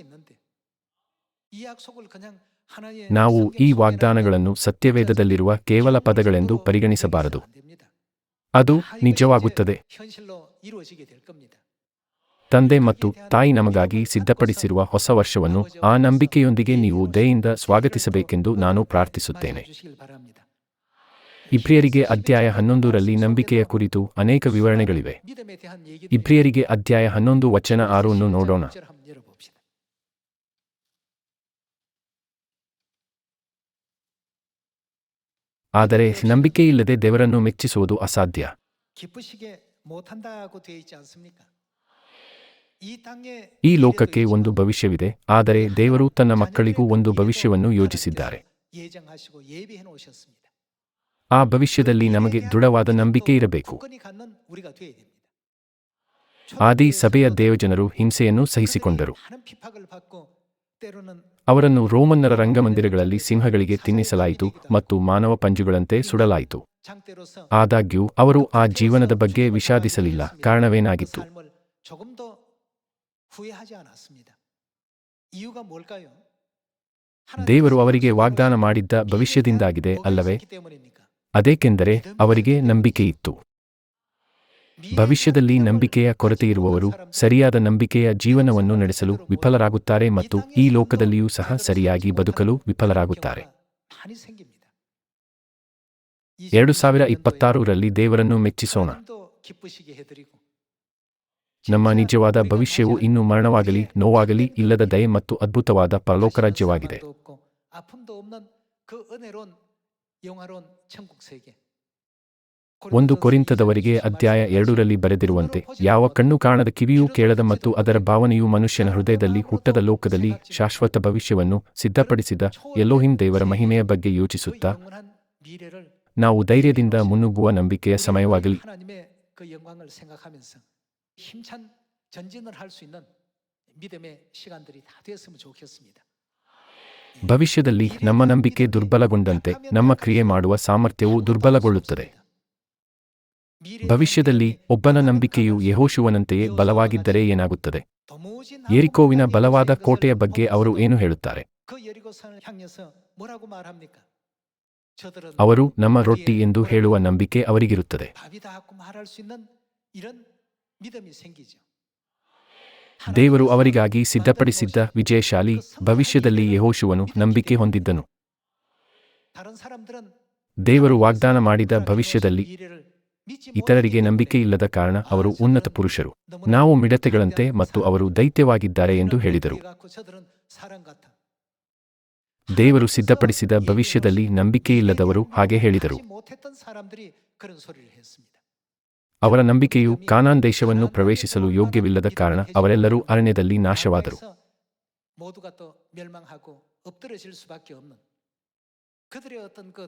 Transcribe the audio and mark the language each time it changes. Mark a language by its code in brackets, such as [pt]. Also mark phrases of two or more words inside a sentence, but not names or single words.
[kn] ನಾವು ಈ ವಾಗ್ದಾನಗಳನ್ನು ಸತ್ಯವೇದದಲ್ಲಿರುವ ಕೇವಲ ಪದಗಳೆಂದು ಪರಿಗಣಿಸಬಾರದು. ಅದು ನಿಜವಾಗುತ್ತದೆ. ತಂದೆ ಮತ್ತು ತಾಯಿ ನಮಗಾಗಿ ಸಿದ್ಧಪಡಿಸಿರುವ ಹೊಸ ವರ್ಷವನ್ನು ಆ ನಂಬಿಕೆಯೊಂದಿಗೆ ನೀವು ದಯೆಯಿಂದ ಸ್ವಾಗತಿಸಬೇಕೆಂದು ನಾನು ಪ್ರಾರ್ಥಿಸುತ್ತೇನೆ. [ko] 주시길 바랍니다. [kn] ಇಬ್ರಿಯರಿಗೆ ಅಧ್ಯಾಯ 11ರಲ್ಲಿ ನಂಬಿಕೆಯ ಕುರಿತು ಅನೇಕ ವಿವರಣೆಗಳಿವೆ. [ko] 믿음에 대한 얘기들이 [kn] ಇಬ್ರಿಯರಿಗೆ ಅಧ್ಯಾಯ 11 ವಚನ 6 ನೋಡೋಣ. [ko] 1절 한번 열어봅시다. [kn] ಆದರೆ ನಂಬಿಕೆಯಿಲ್ಲದೆ ದೇವರನ್ನು ಮೆಚ್ಚಿಸುವುದು ಅಸಾಧ್ಯ. [ko] 기쁘시게 못한다고 되어 있지 않습니까? 이 땅에 [kn] ಈ ಲೋಕಕ್ಕೆ ಒಂದು ಭವಿಷ್ಯವಿದೆ, ಆದರೆ ದೇವರು ತನ್ನ ಮಕ್ಕಳಿಗೂ ಒಂದು ಭವಿಷ್ಯವನ್ನು ಯೋಜಿಸಿದ್ದಾರೆ. [ko] 예정하시고 예비해 놓으셨습니다. [kn] ಆ ಭವಿಷ್ಯದಲ್ಲಿ ನಮಗೆ ದೃಢವಾದ ನಂಬಿಕೆ ಇರಬೇಕು. [ko] 굳건히 갖는 우리가 되어야 됩니다. [kn] ಆದಿ ಸಭೆಯ ದೇವಜನರು ಹಿಂಸೆಯನ್ನು ಸಹಿಸಿಕೊಂಡರು. [ko] 많은 핍박을 받고 때로는 [kn] ಅವರನ್ನು ರೋಮನ್ನರ ರಂಗಮಂದಿರಗಳಲ್ಲಿ ಸಿಂಹಗಳಿಗೆ ತಿನ್ನಿಸಲಾಯಿತು ಮತ್ತು ಮಾನವ ಪಂಜುಗಳಂತೆ ಸುಡಲಾಯಿತು. [ko] 장대로서 [kn] ಆದಾಗ್ಯೂ ಅವರು ಆ ಜೀವನದ ಬಗ್ಗೆ ವಿಷಾದಿಸಲಿಲ್ಲ. ಕಾರಣವೇನಾಗಿತ್ತು? [ko] 삶을 조금도 후회하지 않았습니다. 이유가 뭘까요? [kn] ದೇವರು ಅವರಿಗೆ ವಾಗ್ದಾನ ಮಾಡಿದ್ದ ಭವಿಷ್ಯದಿಂದಾಗಿದೆ ಅಲ್ಲವೇ? [ko] 있기 때문입니까? [kn] ಅದೇಕೆಂದರೆ ಅವರಿಗೆ ನಂಬಿಕೆಯಿತ್ತು. ಭವಿಷ್ಯದಲ್ಲಿ ನಂಬಿಕೆಯ ಕೊರತೆಯಿರುವವರು ಸರಿಯಾದ ನಂಬಿಕೆಯ ಜೀವನವನ್ನು ನಡೆಸಲು ವಿಫಲರಾಗುತ್ತಾರೆ ಮತ್ತು ಈ ಲೋಕದಲ್ಲಿಯೂ ಸಹ ಸರಿಯಾಗಿ ಬದುಕಲು ವಿಫಲರಾಗುತ್ತಾರೆ. [ko] 많이 생깁니다. [kn] 2026ರಲ್ಲಿ ದೇವರನ್ನು ಮೆಚ್ಚಿಸೋಣ. [ko] 하나님도 기쁘시게 해드리고 [kn] ನಮ್ಮ ನಿಜವಾದ ಭವಿಷ್ಯವು ಇನ್ನೂ ಮರಣವಾಗಲಿ, ನೋವಾಗಲಿ ಇಲ್ಲದ ದಯೆ ಮತ್ತು ಅದ್ಭುತವಾದ ಪರಲೋಕ ರಾಜ್ಯವಾಗಿದೆ. [ko] 상관도 없고 아픔도 없는 그 은혜로운 영화로운 천국 세계. [kn] 1 ಕೊರಿಂಥದವರಿಗೆ ಅಧ್ಯಾಯ 2ರಲ್ಲಿ ಬರೆದಿರುವಂತೆ, ಯಾವ ಕಣ್ಣು ಕಾಣದ ಕಿವಿಯೂ ಕೇಳದ ಮತ್ತು ಅದರ ಭಾವನೆಯು ಮನುಷ್ಯನ ಹೃದಯದಲ್ಲಿ ಹುಟ್ಟದ ಲೋಕದಲ್ಲಿ ಶಾಶ್ವತ ಭವಿಷ್ಯವನ್ನು ಸಿದ್ಧಪಡಿಸಿದ ಎಲೋಹಿಂ ದೇವರ ಮಹಿಮೆಯ ಬಗ್ಗೆ [ko] 그 [kn] ಯೋಚಿಸುತ್ತಾ [ko] 영원한 미래를 [kn] ನಾವು ಧೈರ್ಯದಿಂದ ಮುನ್ನುಗ್ಗುವ ನಂಬಿಕೆಯ ಸಮಯವಾಗಲಿ. [ko] 하나님의 그 영광을 생각하면서 힘찬 전진을 할 수 있는 믿음의 시간들이 다 되었으면 좋겠습니다. [kn] ಭವಿಷ್ಯದಲ್ಲಿ ನಮ್ಮ ನಂಬಿಕೆ ದುರ್ಬಲಗೊಂಡಂತೆ ನಮ್ಮ ಕ್ರಿಯೆ ಮಾಡುವ ಸಾಮರ್ಥ್ಯವು ದುರ್ಬಲಗೊಳ್ಳುತ್ತದೆ. ಭವಿಷ್ಯದಲ್ಲಿ ಒಬ್ಬನ ನಂಬಿಕೆಯು ಯೆಹೋಶುವನಂತೆಯೇ ಬಲವಾಗಿದ್ದರೆ ಏನಾಗುತ್ತದೆ? ಯೆರಿಕೋವಿನ ಬಲವಾದ ಕೋಟೆಯ ಬಗ್ಗೆ ಅವರು ಏನು ಹೇಳುತ್ತಾರೆ? [ko] 그 여리고산을 향해서 뭐라고 말합니까? 저들은 [kn] ಅವರು ನಮ್ಮ ರೊಟ್ಟಿ ಎಂದು ಹೇಳುವ ನಂಬಿಕೆ ಅವರಿಗಿರುತ್ತದೆ. [ko] 밥이다 하고 말할 수 있는 이런 믿음이 생기죠. [kn] ದೇವರು ಅವರಿಗಾಗಿ ಸಿದ್ಧಪಡಿಸಿದ್ದ ವಿಜಯಶಾಲಿ ಭವಿಷ್ಯದಲ್ಲಿ ಯೆಹೋಶುವನು ನಂಬಿಕೆ ಹೊಂದಿದ್ದನು. [ko] 다른 사람들은 [kn] ದೇವರು ವಾಗ್ದಾನ ಮಾಡಿದ ಭವಿಷ್ಯದಲ್ಲಿ [ko] 미래를 믿지 [kn] ಇತರರಿಗೆ ನಂಬಿಕೆ ಇಲ್ಲದ ಕಾರಣ ಅವರು ಉನ್ನತ ಪುರುಷರು, ನಾವು ಮಿಡತೆಗಳಂತೆ ಮತ್ತು ಅವರು ದೈತ್ಯವಾಗಿದ್ದಾರೆ ಎಂದು ಹೇಳಿದರು. [ko] 못해갖고 저들은 사람 같아. [kn] ದೇವರು ಸಿದ್ಧಪಡಿಸಿದ ಭವಿಷ್ಯದಲ್ಲಿ ನಂಬಿಕೆಯಿಲ್ಲದವರು ಹಾಗೆ ಹೇಳಿದರು. [ko] 하지 못했던 사람들이 그런 소리를 했습니다. [kn] ಅವರ ನಂಬಿಕೆಯು ಕಾನಾನ್ ದೇಶವನ್ನು ಪ್ರವೇಶಿಸಲು ಯೋಗ್ಯವಿಲ್ಲದ ಕಾರಣ ಅವರೆಲ್ಲರೂ ಅರಣ್ಯದಲ್ಲಿ ನಾಶವಾದರು. [ko] 그래서 모두가 또 멸망하고 엎드러질 수밖에 없는 그들의 어떤 그